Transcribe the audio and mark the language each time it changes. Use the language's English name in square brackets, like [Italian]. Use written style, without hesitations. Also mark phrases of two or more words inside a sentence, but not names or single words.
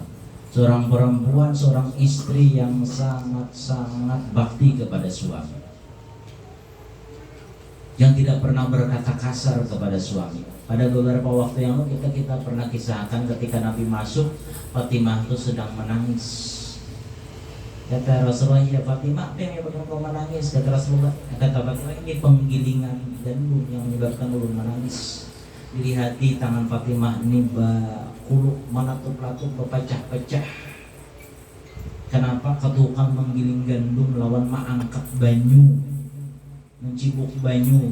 [Indonesian] Seorang perempuan, seorang istri yang sangat-sangat bakti kepada suami, yang tidak pernah berkata kasar kepada suami. Pada beberapa waktu yang lalu kita pernah kisahkan ketika Nabi masuk, Fatimah itu sedang menangis. Kata Rasulullah, ya Fatimah, apa yang menyebabkan kau menangis? Kata Rasulullah, [Banjar] kata Fatimah, ini penggilingan jantung yang menyebabkan ulun menangis. [Indonesian] Dilihat tangan Fatimah ini kuluk manatup-latup berpecah-pecah. Kenapa? [Banjar] Ketukang menggiling gandum lawan mengangkat banyu, mencibuk banyu.